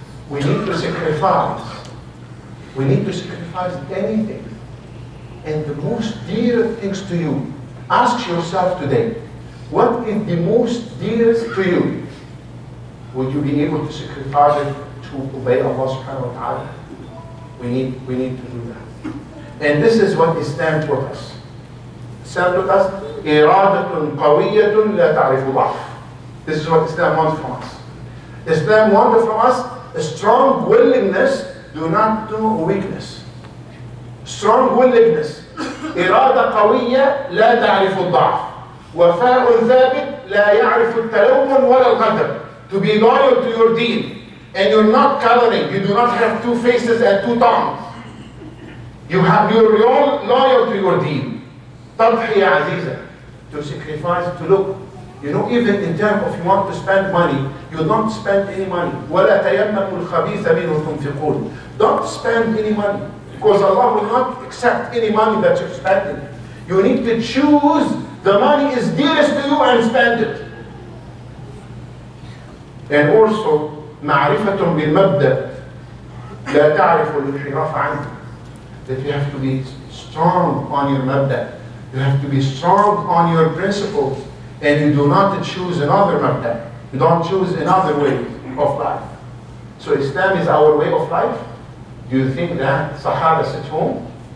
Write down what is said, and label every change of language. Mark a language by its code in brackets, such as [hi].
[en] We need to sacrifice. We need to sacrifice anything. And the most dear things to you Ask yourself today, what is the most dearest to you? Would you be able to sacrifice it to obey Allah subhanahu wa ta'ala? We need to do that. And this is what Islam taught us. Islam taught us, [ar] إِرَادَةٌ قَوِيَّةٌ لَا تَعْرِفُ ضَعْفٌ. [en] This is what Islam wants from us. Islam wanted from us a strong willingness, do not know weakness. Strong willingness. [ar] إرادة قوية لا تعرف الضعف. وفاء ثابت لا يعرف التلون ولا الغدر. [en] To be loyal to your deen. And you're not coloring. You do not have two faces and two tongues. You're loyal to your deen. [ar] تضحية عزيزة. [en] To sacrifice, to look. You know, even in terms of you want to spend money, you don't spend any money. [ar] وَلَا تَيَمَّمُوا الْخَبِيثَ مِنْهُ تُنْفِقُونَ. [en] Don't spend any money. Because Allah will not accept any money that you're spending. You need to choose the money is dearest to you and spend it. And also, [ar] معرفة بالمبدأ لا تعرف الانحراف عنه. [en] That you have to be strong on your mabda. You have to be strong on your principles. And you do not choose another mabda. You don't choose another way of life. So Islam is our way of life. Do you think that Sahaba sit home?